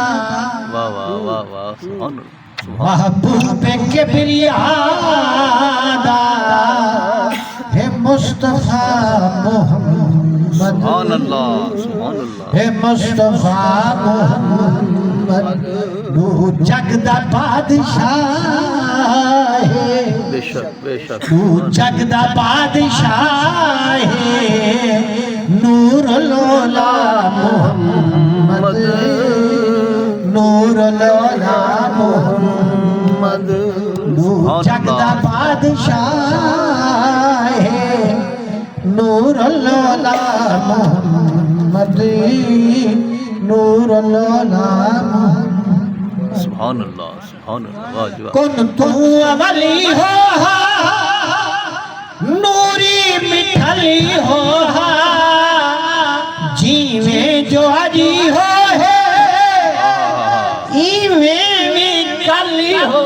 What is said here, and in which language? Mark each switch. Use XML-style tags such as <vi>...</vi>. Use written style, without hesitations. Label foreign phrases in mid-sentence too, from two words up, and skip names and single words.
<pa>واہ واہ واہ واہ</pa> <ar>سبحان اللہ</ar> <pa>محبوب کبریا دا ہے مصطفیٰ محمد</pa> <ar>سبحان اللہ سبحان اللہ</ar> <pa>ہے مصطفیٰ محمد جگ دا بادشاہ ہے بے شک بے شک تو جگ دا بادشاہ ہے نور لولا محمد نور لولا محمد تو جگ دا بادشاہ ہے نور لولا محمد نور لولا محمد</pa> <ar>سبحان اللہ</ar> <pa>واہ جی واہ کن تو ولی ہو نوری مٹھلی ہو جیویں جو اجی ہو ہے ایویں کلی ہو</pa>